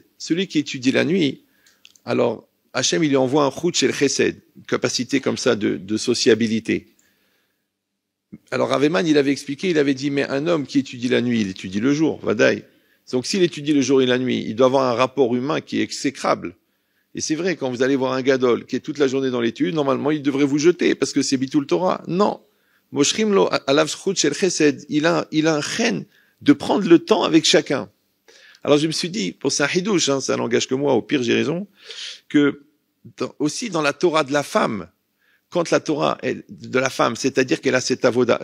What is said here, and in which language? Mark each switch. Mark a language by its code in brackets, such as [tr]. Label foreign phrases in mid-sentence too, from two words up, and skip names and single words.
[fr] Celui qui étudie la nuit, alors Hachem, il lui envoie un [he] חוט של חסד, [fr] une capacité comme ça de sociabilité. Alors Raveman, il avait expliqué, il avait dit, mais un homme qui étudie la nuit, il étudie le jour, Vadaï. Donc s'il étudie le jour et la nuit, il doit avoir un rapport humain qui est exécrable. Et c'est vrai, quand vous allez voir un gadol qui est toute la journée dans l'étude, normalement, il devrait vous jeter parce que c'est [he] ביטול תורה. [fr] Non. [he] מושכים לו עליו זכות של חסד. [fr] Il a un chen de prendre le temps avec chacun. Alors je me suis dit, pour c'est un hidouche, hein, ça n'engage que moi, au pire j'ai raison, que aussi dans la Torah de la femme. Quand la Torah est de la femme, c'est-à-dire qu'elle a cette avoda.